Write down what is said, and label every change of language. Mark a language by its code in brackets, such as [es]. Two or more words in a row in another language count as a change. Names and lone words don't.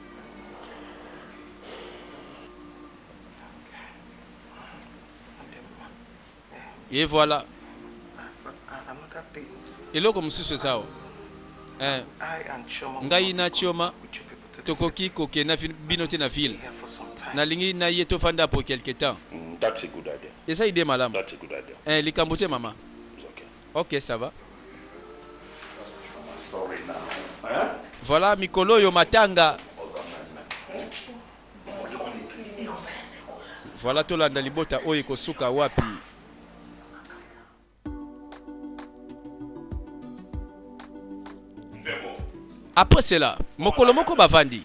[fr] Et voilà [ln] eloko mosusu esawa ngai na Chioma tokoki kokenda bino te na ville nalingi na ye tofanda [fr] pour quelque temps. [en] That's a good idea. [ln] Esa idée malamu. [en] That's a good idea. [ln] Likambo te mama. Okay. [fr] Ok, ça va. [en] Sorry now. [ln] Voilà mikolo yo matanga. Voilà tolanda libota oyo kosuka wapi. [fr] Après cela, mokolo moko bavandi.